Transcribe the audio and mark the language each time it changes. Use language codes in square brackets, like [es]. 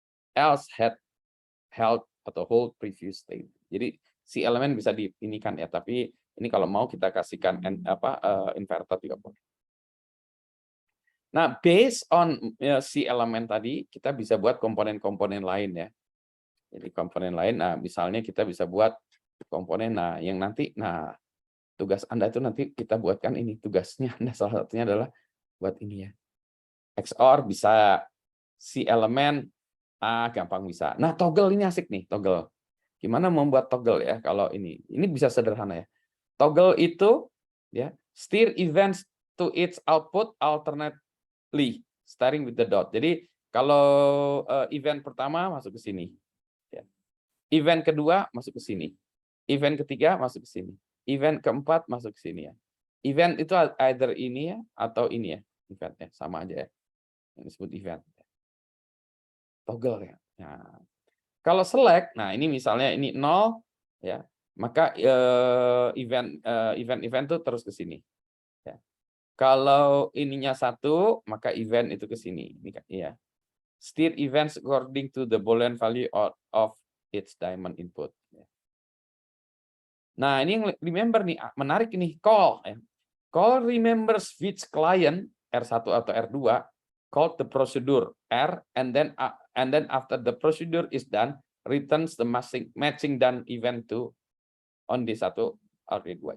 [en] Else had held [id] atau [en] hold previous state. [id] Jadi si elemen bisa diinikan ya, tapi ini kalau mau kita kasihkan inverter juga boleh. Nah, based on si elemen tadi, kita bisa buat komponen-komponen lain ya. Jadi komponen lain, nah misalnya kita bisa buat komponen, nah yang nanti, nah tugas Anda itu nanti kita buatkan ini, tugasnya Anda salah satunya adalah buat ini ya. XOR bisa, si elemen, gampang bisa. Nah, toggle ini asik nih, toggle. Gimana membuat toggle ya kalau ini? Ini bisa sederhana ya. [en] Toggle [id] itu ya, [en] steer events to its output alternately, starting with the dot. [id] Jadi kalau event pertama masuk ke sini. Ya. Event kedua masuk ke sini. Event ketiga masuk ke sini. Event keempat masuk ke sini ya. Event itu either ini ya atau ini ya. Eventnya sama aja ya. Yang disebut event. Toggle ya. Nah, kalau select, nah ini misalnya ini 0 ya, maka event itu terus ke sini. Ya. Kalau ininya 1, maka event itu ke sini. Ini ya. [en] Steer events according to the Boolean value of its diamond input. [id] Nah, ini yang remember nih, menarik ini, [en] call. Call remembers which client, R1 atau R2, call the procedure R, and then after the procedure is done, returns the matching done event to on D1 or D2.